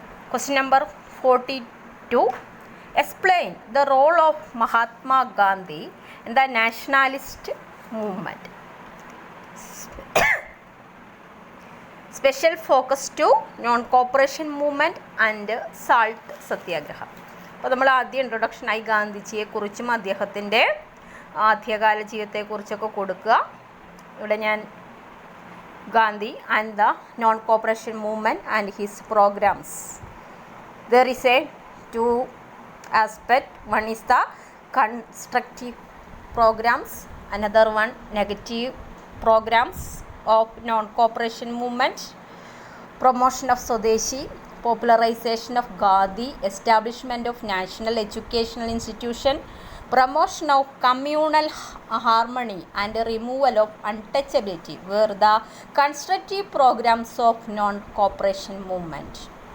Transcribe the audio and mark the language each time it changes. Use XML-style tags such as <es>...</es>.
<en>Question number 42. Explain the role of Mahatma Gandhi in the nationalist movement. Special focus to non-cooperation movement and salt satyagraha.</en> <ml>അപ്പോൾ നമ്മൾ ആദ്യം ഇൻട്രൊഡക്ഷനായി ഗാന്ധിജിയെക്കുറിച്ചും അദ്ദേഹത്തിൻ്റെ ആദ്യകാല ജീവിതത്തെക്കുറിച്ചൊക്കെ കൊടുക്കുക. ഇവിടെ ഞാൻ</ml> <en>Gandhi and the non cooperation movement and his programmes. There is a two aspect. One is the constructive programs, another one negative programs of non-cooperation movement. Promotion of Swadeshi, popularization of Khadi, establishment of national educational institution, promotion of communal harmony and removal of untouchability were the constructive programs of non-cooperation movement.</en>